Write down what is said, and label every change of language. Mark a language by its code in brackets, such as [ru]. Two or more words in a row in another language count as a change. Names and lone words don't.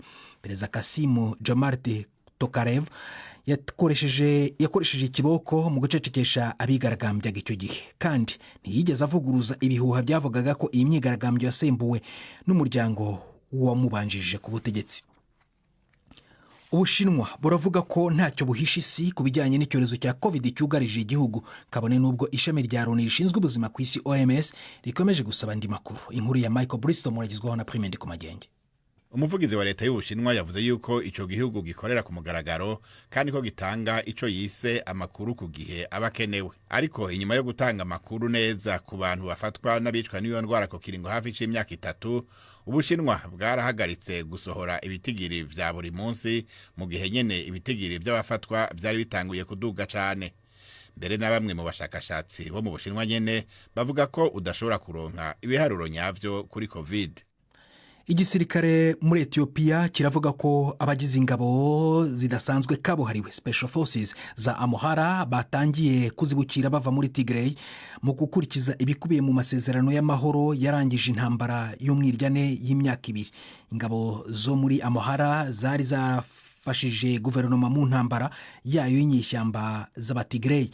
[rw] Perezida Kasim Jomart Tokarev yakoresheje ikiboko mu gucecekesha abigaragambyaga icyo gihe, kandi ntiyigeze avuguruza ibihuha byavugaga ko iyi myigaragambyo yasembuwe n'umuryango wamubanjije ku butegetsi. Ubushinwa buravuga ko ntacyo buhisha isi ku bijyanye n'icyorezo cya COVID cyugarije igihugu, kabone n'ubwo ishami rya Loni rishinzwe ubuzima ku isi OMS rikomeje gusaba andi makuru. Inkuru ya Michael Bristow muragizweho na Prime Ndikumagenge. [rn] Umuvugizi wa leta y'Ubushinwa yavuze yuko ico gihugu gikorera ku mugaragaro kandi ko gitanga ico yise amakuru ku gihe abakenewe. Ariko inyuma yo gutanga amakuru neza ku bantu bafatwa n'abicwa n'iyo ndwara ko kiringo hafi c'imyaka 3, Ubushinwa bwarahagaritse gusohora ibitigiri vya buri munsi, mu gihe nyene ibitigiri by'abafatwa byari bitanguye kuduga cyane. mbere na bamwe mu bashakashatsi bo mu Bushinwa nyene bavuga ko udashobora kuronka ibiharuro nyavyo kuri covid. [rw] Igisirikare muri Ethiopia kiravuga ko abagize ingabo zidasanzwe kabuhariwe [en] special forces [rw] za Amhara batangiye kuzibukira bava muri Tigray mu gukurikiza ibikubiye mu masezerano y'amahoro yarangije intambara y'umwiryane y'imyaka 2. Ingabo zo muri Amhara zari zafashije guverinoma mu ntambara yayo y'inyeshyamba z'Abatigray.